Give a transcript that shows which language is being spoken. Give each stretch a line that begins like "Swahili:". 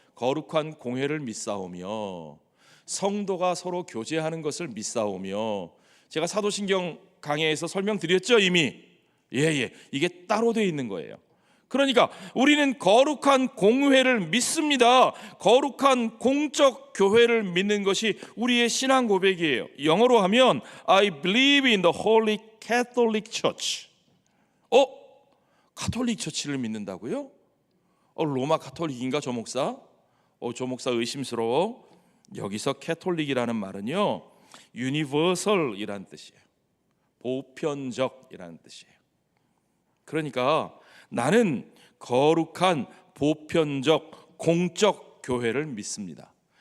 Korean: 거룩한 공회를 믿사오며 성도가 서로 교제하는 것을 믿사오며. 제가 사도신경 강해에서 설명드렸죠 이미. 이게 따로 되어 있는 거예요. 그러니까 우리는 거룩한 공회를 믿습니다. 거룩한 공적 교회를 믿는 것이 우리의 신앙 고백이에요. 영어로 하면
English: I believe in the Holy Catholic Church.
Korean: 가톨릭 처치를 믿는다고요? 로마 가톨릭인가 저 목사? 저 목사 의심스러워. 여기서 캐톨릭이라는 말은요 유니버설이라는 뜻이에요. 보편적이라는 뜻이에요. 그러니까 나는 거룩한 보편적 공적 교회를 믿습니다.